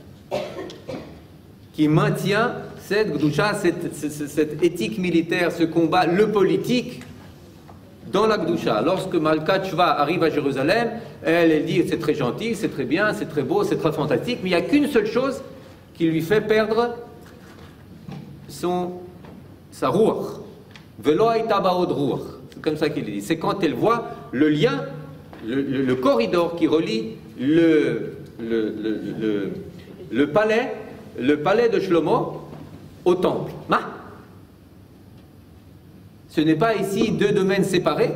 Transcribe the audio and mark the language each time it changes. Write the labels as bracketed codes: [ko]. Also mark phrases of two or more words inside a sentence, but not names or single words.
[fr] Qui maintient cette Gdusha, cette éthique militaire, ce combat, le politique, dans la Gdusha. Lorsque Malkat Shva arrive à Jérusalem, elle dit c'est très gentil, c'est très bien, c'est très beau, c'est très fantastique, mais il n'y a qu'une seule chose qui lui fait perdre sa ruach. [he] ולא היתה בה עוד רוח. [fr] C'est comme ça qu'il dit. C'est quand elle voit le lien, le corridor qui relie le palais de Shlomo au temple. Ce n'est pas ici deux domaines séparés.